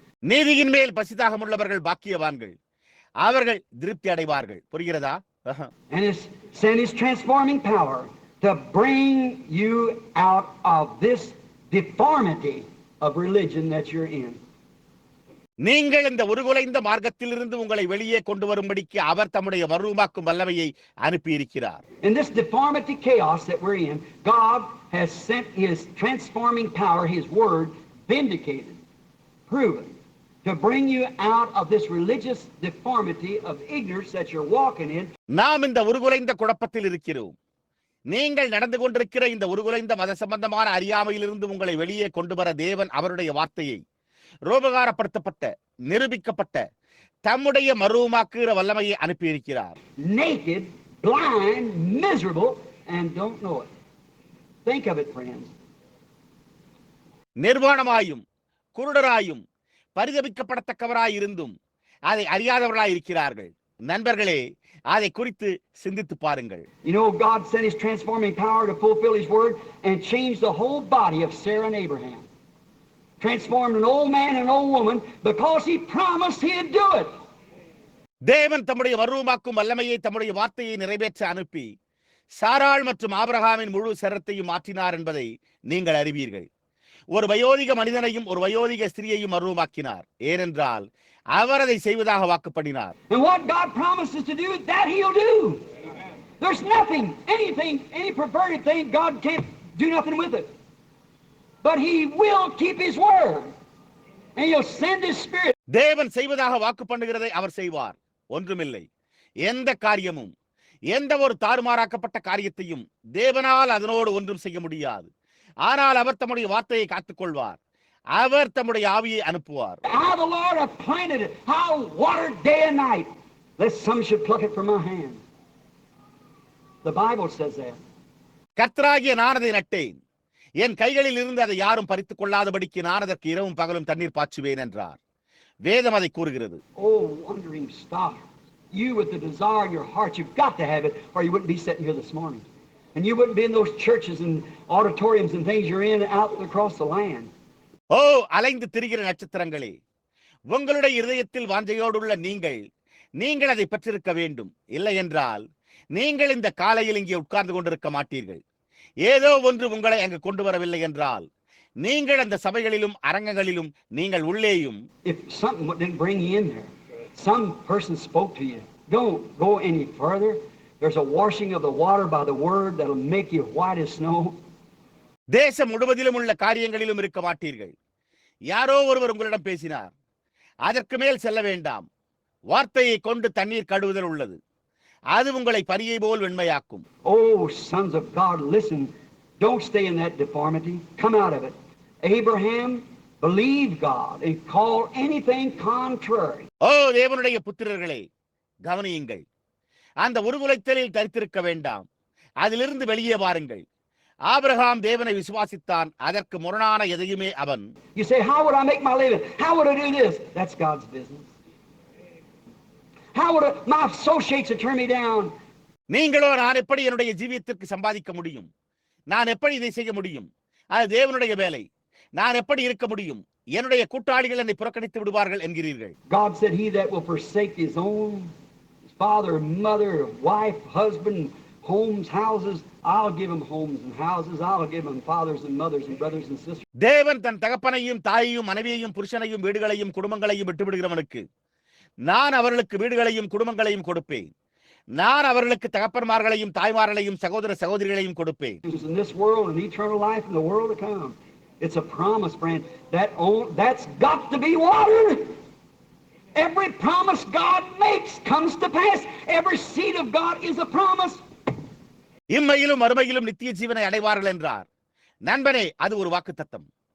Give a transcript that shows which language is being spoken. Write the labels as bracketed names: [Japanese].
[Tamil] நீதியின் மேல் பசிதாகம் உள்ளவர்கள் பாக்கியவான்கள், அவர்கள் திருப்தி அடைவார்கள். புரிகிறதா? [English] And send His transforming power to bring you out of this deformity of religion that you're in. [Tamil] நீங்கள் இந்த உருகுலைந்த மார்க்கத்திலிருந்து உங்களை வெளியே கொண்டு வரும்படிக்கு அவர் தம்முடைய மறுரூபாக்கும் வல்லமையை அனுப்பியிருக்கிறார். [English] In this deformity chaos that we're in, God has sent His transforming power, His word, vindicated, proven, to bring you out of this religious deformity of ignorance that you're walking in. [Tamil] நாம் இந்த உருகுலைந்த குழப்பத்தில் இருக்கிறோம். நீங்கள் நடந்து கொண்டிருக்கிற இந்த உருகுலைந்த மத சம்பந்தமான அறியாமையிலிருந்து உங்களை வெளியே கொண்டு வர தேவன் அவருடைய வார்த்தையை ரோபகாரப்படுத்தப்பட்ட, நிரூபிக்கப்பட்ட தம்முடைய மறுரூபாக்குகிற வல்லமையை அனுப்பியிருக்கிறார். [English] Naked, blind, miserable, and don't know it. Think of it, friends. [Tamil] நிர்வாணமாயும் குருடராயும் பரிதபிக்கப்படத்தக்கவராயிருந்தும் அதை அறியாதவர்களாய் இருக்கிறார்கள். நண்பர்களே, அதை குறித்து சிந்தித்து பாருங்கள். [English] You know, God sent His transforming power to fulfill His word and change the whole body of Sarah and Abraham. Transformed an old man and an old woman because He promised He'd do it. [Tamil] தேவன் தம்முடைய மறுரூபாக்கும் வல்லமையை தம்முடைய வார்த்தையை நிறைவேற்ற அனுப்பி சாராள் மற்றும் ஆபிரகாமின் முழு சரத்தையும் மாற்றினார் என்பதை நீங்கள் அறிவீர்கள். ஒரு வயோதிக மனிதனையும் ஒரு வயோதிக ஸ்திரியையும் மறுரூபாக்கினார். ஏனென்றால் அவர் அதை செய்வதாக வாக்கு பண்ணினார். [English] And what God promises to do, that He'll do. There's nothing, anything, any perverted thing, God can't do nothing with it. But He will keep His word. And He'll send His Spirit. [Tamil] தேவன் செய்வதாக வாக்கு பண்ணுகிறதை அவர் செய்வார். ஒன்றுமில்லை. எந்த காரியமும், எந்த ஒரு தாறுமாறாக்கப்பட்ட காரியத்தையும் தேவனால் அதனோடு ஒன்றும் செய்ய முடியாது. ஆனால் அவர் தம்முடைய வார்த்தையை காத்துக் கொள்வார். அவர் தம்முடைய ஆவியை அனுப்புவார். [English] How the Lord hath planted it, how watered day and night, lest some should pluck it from my hand. The Bible says that. [Tamil] கர்த்தராகிய நான் அதை நட்டேன், என் கைகளில் இருந்து அதை யாரும் பறித்துக் கொள்ளாதபடிக்கு நான் அதற்கு இரவும் பகலும் தண்ணீர் பாய்ச்சுவேன் என்றார். வேதம் அதை கூறுகிறது. [English] Oh, wandering star, you with the desire in your heart, you've got to have it, or you wouldn't be sitting here this morning. And you wouldn't be in those churches and auditoriums and things you're in out across the land. [Tamil] ஓ, அலைந்து திரிகிற நட்சத்திரங்களே, உங்களுடைய இருதயத்தில் வாஞ்சையோடுள்ள நீங்கள் அதை பெற்றிருக்க வேண்டும். இல்லை என்றால் நீங்கள் இந்த காலையில் இங்கே உட்கார்ந்து கொண்டிருக்க மாட்டீர்கள். ஏதோ ஒன்று உங்களை அங்கு கொண்டு வரவில்லை என்றால் நீங்கள் அந்த சபைகளிலும் அரங்கங்களிலும் நீங்கள் உள்ளேயும். [English] If something didn't bring you in there, some person spoke to you, don't go any further. There's a washing of the water by the word that'll make you white as snow. [Tamil] தேசம் முழுவதிலும் உள்ள காரியங்களிலும் இருக்க மாட்டீர்கள். யாரோ ஒருவர் உங்களிடம் பேசினார், அதற்கு மேல் செல்ல வேண்டாம், வார்த்தையை கொண்டு தண்ணீர் கழுவுதல் உள்ளது, அது உங்களை பரியை போல் வெண்மையாக்கும். [English] Oh, sons of God, listen, don't stay in that deformity, come out of it. Abraham believed God and called anything contrary. [Tamil] ஓ தேவனுடைய புத்திரர்களே, கவனியுங்கள், அந்த உருகுலைத்தலில் தரித்திருக்க வேண்டாம், அதிலிருந்து வெளியே வாருங்கள். ஆபிரகாம் தேவனை விசுவாசித்தான், அதற்கு முரணான எதையுமே அவன். [English] You say, how would I make my living? How would I do this? That's God's business. How would my associates turn me down? [Tamil] நீங்களோ, நான் எப்படி என்னுடைய ஜீவியத்திற்கு சம்பாதிக்க முடியும், நான் எப்படி இதை செய்ய முடியும், அது தேவனுடைய வேலை, நான் எப்படி இருக்க முடியும், என்னுடைய கூட்டாளிகள் என்னை புறக்கணித்து விடுவார்கள் என்கிறீர்கள். [English] God said, he that will forsake his own, his father, mother, wife, husband, homes, houses, I'll give him homes and houses, I'll give him fathers and mothers and brothers and sisters. [Tamil] தேவன் தன் தகப்பனையும் தாயையும் மனைவியையும் புருஷனையும் வீடுகளையும் குடும்பங்களையும் விட்டுவிடுகிறவனுக்கு நான் அவர்களுக்கு வீடுகளையும் குடும்பங்களையும் கொடுப்பேன், நான் அவர்களுக்கு தகப்பன்மார்களையும் தாய்மார்களையும் சகோதர சகோதரிகளையும் கொடுப்பேன். [English] In this world and eternal life in the world to come. It's a promise, friend. That's got to be watered. Every promise God makes comes to pass. Every seed of God is a promise. [Tamil] இம்மையிலும் மறுமையிலும் நித்திய ஜீவனை அடைவார்கள் என்றார். நண்பனே, அது ஒரு வாக்குத்தத்தம்.